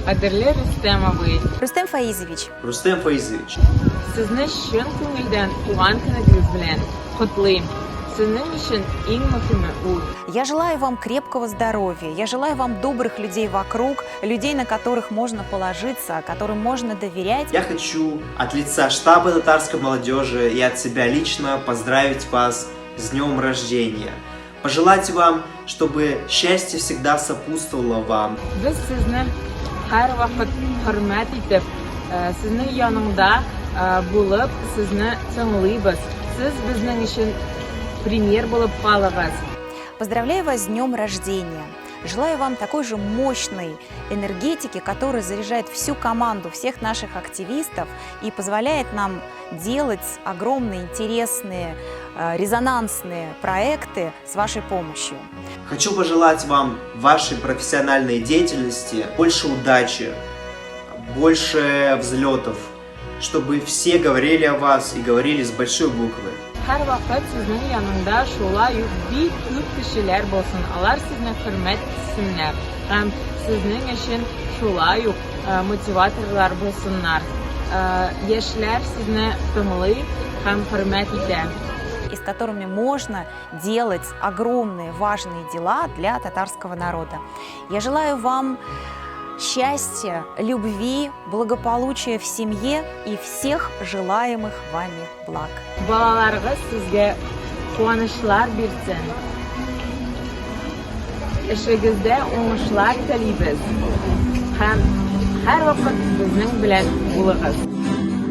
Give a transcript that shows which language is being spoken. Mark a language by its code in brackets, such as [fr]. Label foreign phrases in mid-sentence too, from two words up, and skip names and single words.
[tt] Кадерле Рустем абый. Рустем Фаизович, Рустем Фаизович, Сезне шын күңелдән туган көнегез белән котлыйм. Сезнең өчен иң мөһиме ул. [ru] я желаю вам крепкого здоровья, я желаю вам добрых людей вокруг, людей, на которых можно положиться, которым можно доверять. я хочу от лица штаба татарской молодежи и от себя лично поздравить вас с днем рождения. Пожелать вам, чтобы счастье всегда сопутствовало вам. [tt] Без сезне һәр вакыт хөрмәт итеп, сезнең яныңда булып, сезне тыңлыйбыз. Сез безнең өчен пример булып калыгыз. [ru] Поздравляю вас с днем рождения. Желаю вам такой же мощной энергетики, которая заряжает всю команду, всех наших активистов и позволяет нам делать огромные, интересные, резонансные проекты с вашей помощью. Хочу пожелать вам в вашей профессиональной деятельности больше удачи, больше взлетов, чтобы все говорили о вас и говорили с большой буквы. [tt] Һәр вакыт сезнең янында шулай ук бик күп кешеләр булсын. Алар сезне хөрмәт итсеннәр һәм сезнең өчен шулай ук мотиваторлар булсыннар. Яшьләр сезне тыңлый һәм хөрмәт итә. [ru] И с которыми можно делать огромные важные дела для татарского народа. Я желаю вам счастья, любви, благополучия в семье и всех желаемых вами благ. [tt] Балаларыгыз сезгә куанычлар бирсен. Эшегездә уңышлар телибез. Һәм һәр вакыт безнең белән булыгыз.